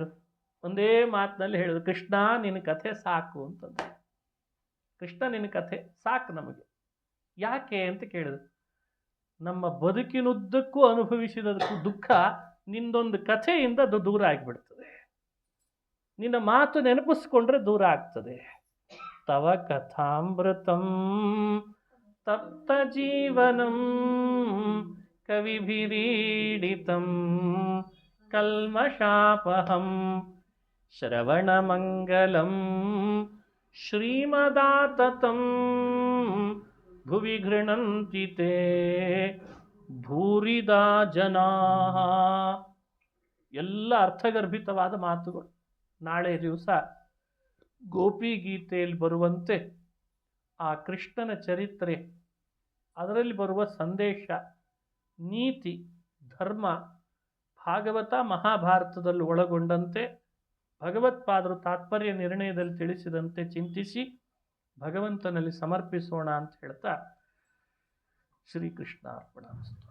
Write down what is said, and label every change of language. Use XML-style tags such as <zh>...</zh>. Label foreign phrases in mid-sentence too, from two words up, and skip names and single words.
<kn>ಒಂದೇ ಮಾತಿನಲ್ಲಿ ಹೇಳಿದ್ರು, ಕೃಷ್ಣ ನಿನ್ನ ಕಥೆ ಸಾಕು ಅಂತಂದು. ಕೃಷ್ಣ ನಿನ್ನ ಕಥೆ ಸಾಕು ನಮಗೆ. ಯಾಕೆ ಅಂತ ಕೇಳಿದ್ರು. ನಮ್ಮ ಬದುಕಿನುದ್ದಕ್ಕೂ ಅನುಭವಿಸಿದ ದುಃಖ ನಿಂದೊಂದು ಕಥೆಯಿಂದ ಅದು ದೂರ ಆಗಿಬಿಡ್ತದೆ. ನಿನ್ನ ಮಾತು ನೆನಪಿಸ್ಕೊಂಡ್ರೆ ದೂರ ಆಗ್ತದೆ.</kn> <sa>ತವ ಕಥಾಮೃತಂ ತಪ್ತ ಜೀವನಂ ಕವಿಭಿರೀಡಿತಂ ಕಲ್ಮಷಾಪಹಂ ಶ್ರವಣಮಂಗಲಂ ಶ್ರೀಮದಾತತಂ ಭುವಿ ಗೃಣಂತಿ ತೇ ಭೂರಿದಾ ಜನಾಃ.</sa> <kn>ಎಲ್ಲ ಅರ್ಥಗರ್ಭಿತವಾದ ಮಾತುಗಳು. ನಾಳೆ ದಿವಸ ಗೋಪಿ ಗೀತೆಯಲ್ಲಿ ಬರುವಂತೆ ಆ ಕೃಷ್ಣನ ಚರಿತ್ರೆ, ಅದರಲ್ಲಿ ಬರುವ ಸಂದೇಶ, ನೀತಿ, ಧರ್ಮ ಭಾಗವತ ಮಹಾಭಾರತದಲ್ಲಿ ಒಳಗೊಂಡಂತೆ ಭಗವತ್ಪಾದರು ತಾತ್ಪರ್ಯ ನಿರ್ಣಯದಲ್ಲಿ ತಿಳಿಸಿದಂತೆ ಚಿಂತಿಸಿ ಭಗವಂತನಲ್ಲಿ ಸಮರ್ಪಿಸೋಣ ಅಂತ ಹೇಳ್ತಾ</kn> <sa>ಶ್ರೀಕೃಷ್ಣ ಅರ್ಪಣಮಸ್ತು.</sa>